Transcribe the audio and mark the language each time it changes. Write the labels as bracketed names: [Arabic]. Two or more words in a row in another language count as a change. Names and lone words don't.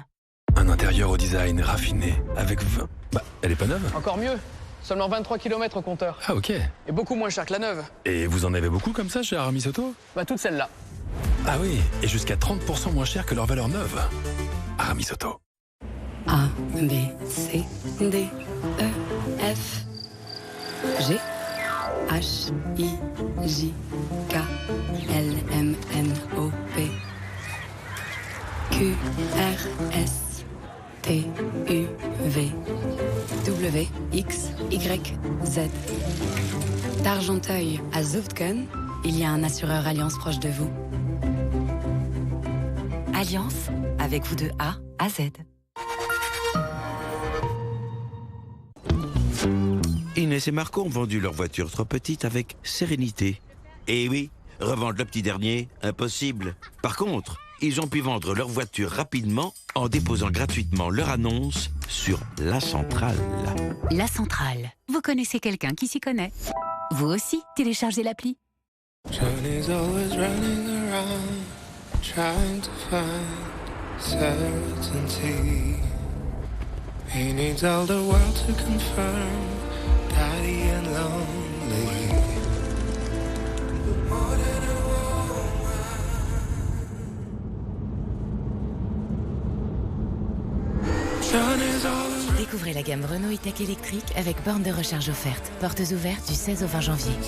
[French] Un intérieur au design raffiné, avec 20... Bah, elle est pas neuve. Encore mieux. Seulement 23 km au compteur. Ah, ok. Et beaucoup moins cher que la neuve. Et vous en avez beaucoup comme ça chez Aramis Auto? Bah, toute celle-là. Ah oui, et jusqu'à 30% moins cher que leur valeur neuve. Aramis Auto. A, B, C, D, E, F, G, H, I, J, K, L, M, N, O, P, Q, R, S, T, U, V, W, X, Y, Z. D'Argenteuil à Zoutken, il y a un assureur Alliance proche de vous. Alliance, avec vous de A à Z. Inès et Marco ont vendu leur voiture trop petite avec sérénité. Et oui, revendre le petit dernier, impossible. Par contre, ils ont pu vendre leur voiture rapidement en déposant gratuitement leur annonce sur La Centrale. La Centrale. Vous connaissez quelqu'un qui s'y connaît? Vous aussi, téléchargez l'appli. [English] Johnny's always running around, trying to find certainty. He needs all the world to confirm that he ain't lonely. More than a [French] Découvrez la gamme Renault E-Tech électrique avec borne de recharge offerte. Portes ouvertes du 16 au 20 janvier.